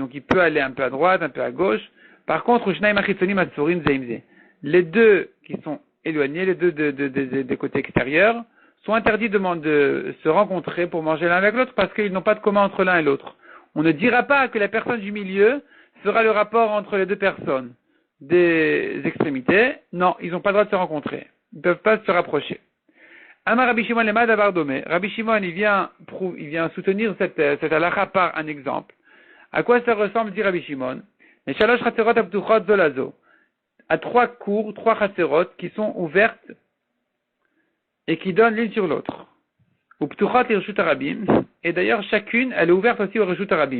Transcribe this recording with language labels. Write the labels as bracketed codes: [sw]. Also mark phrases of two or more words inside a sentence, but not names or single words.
[fr] Donc il peut aller un peu à droite, un peu à gauche. Par contre, les deux qui sont éloignés, les deux des côtés extérieurs, sont interdits de se rencontrer pour manger l'un avec l'autre parce qu'ils n'ont pas de commun entre l'un et l'autre. On ne dira pas que la personne du milieu fera le rapport entre les deux personnes des extrémités. Non, ils n'ont pas le droit de se rencontrer. Ils ne peuvent pas se rapprocher. [he] אמר רבי שמעון למה דבר דומה. [fr] Rabbi Shimon, il vient soutenir cette halakha par un exemple. À quoi ça ressemble, dit Rabbi Shimon? Les [he] שלוש חצרות הפתוחות זו לזו. [fr] À 3 cours, 3 chaserot qui sont ouvertes et qui donnent l'une sur l'autre. Ou [he] פתוחות את רשות הרבים. [fr] Et d'ailleurs, chacune, elle est ouverte aussi au [he] רשות הרבים.